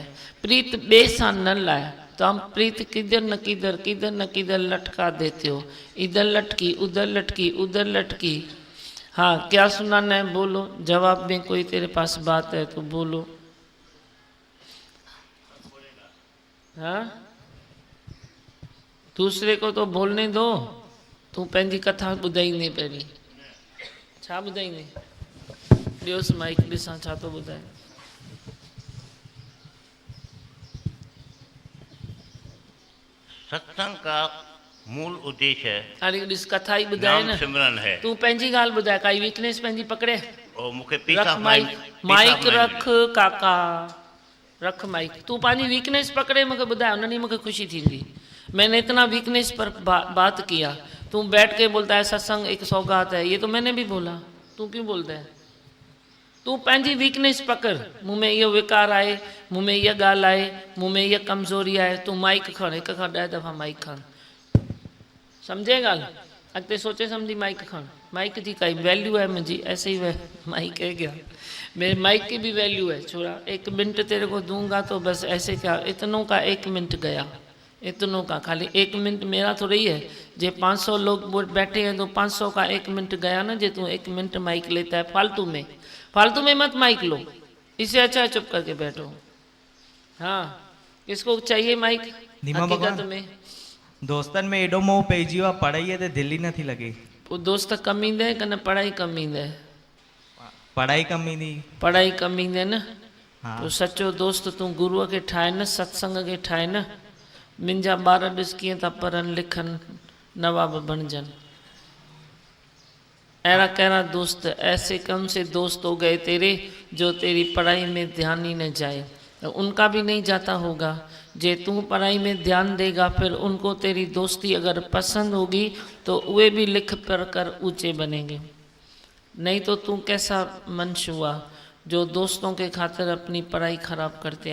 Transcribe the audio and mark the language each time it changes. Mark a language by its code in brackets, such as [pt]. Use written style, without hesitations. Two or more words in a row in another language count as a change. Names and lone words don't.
[hi] प्रीत बेसा न लाए, तो हम प्रीत किधर न किधर, किधर न किधर लटका देते हो, इधर लटकी उधर लटकी उधर लटकी। हाँ क्या सुनाना है बोलो, जवाब में कोई तेरे पास बात है तो बोलो। हाँ दूसरे को तो बोलने दो, तू [sd] पंहिंजी कथा ॿुधाईंदे पहिरीं। छा ॿुधाईंदे? ॾियोसि माइक ॾिसां छा थो ॿुधाए। [hi] सत्संग का मूल उद्देश्य है, [sd] अरे ॾिस कथा ई ॿुधाए [hi] नाम न, सिमरन है। [sd] तू पंहिंजी ॻाल्हि ॿुधाए, काई वीकनेस पंहिंजी पकड़े। और मूंखे रख [en] piece of माइक, माइंड, [sd] माइक रख काका, रख माइक। तू पंहिंजी वीकनेस पकड़े मूंखे ॿुधाए, उन ॾींहुं मूंखे ख़ुशी थींदी। [hi] मैंने इतना वीकनेस पर बात किया, तू बैठ के बोलता है सत्संग एक सौगात है, ये तो मैंने भी बोला, तू क्यों बोलता है? [sd] तू पंहिंजी वीकनेस पकड़, मुँह में इहो विकार आहे, मुँह में इहा ॻाल्हि आहे, मुँह में इहा कमज़ोरी आहे, तू माइक खण, 1 खां 10 दफ़ा माइक खण, सम्झे ॻाल्हि? अॻिते सोचे सम्झी माइक खण। [hi] माइक [sd] जी काई [hi] वैल्यू है मुझी, ऐसे ही माइक है क्या? मेरे माइक की भी वैल्यू है छोड़ा। 1 मिनट तेरे को दूंगा तो बस ऐसे क्या, इतनों का 1 मिनट गया, इतनों का खाली 1 मिनट मेरा तो रही है। जे 500 लोग बैठे हैं तो 500 का 1 मिनट गया ना। जे तू 1 मिनट माइक लेता है फालतू में मत माइक लो, इससे अच्छा चुप करके बैठो। हाँ किसको चाहिए माइक? हकीकत में [sd] दोस्तन में एडो मोह पइजी वियो आहे, पढ़ाई ते दिल ही नथी लगे। पोइ दोस्त कम ईंदे कि न पढ़ाई कम ईंदे? पढ़ाई कम ईंदी, पढ़ाई कम ईंदे न। [hi] हाँ। [sd] तो सच्चो दोस्त तू गुरुअ खे ठाहे न, सत्संग खे ठाहे न। मुंहिंजा ॿार ॾिस कीअं था पढ़नि लिखनि, नवाब बणजनि। अहिड़ा कहिड़ा दोस्त, [hi] ऐसे कौन से दोस्त हो गए तेरे जो तेरी पढ़ाई में ध्यान ही न जाए। तो उनका भी नहीं जाता होगा। जे तू पढ़ाई में ध्यान देगा, फिर उनको तेरी दोस्ती अगर पसंद होगी तो वे भी लिख पढ़ कर ऊंचे बनेंगे। नहीं तो तू कैसा मनुष्य हुआ जो दोस्तों के खातिर अपनी पढ़ाई खराब करते हैं।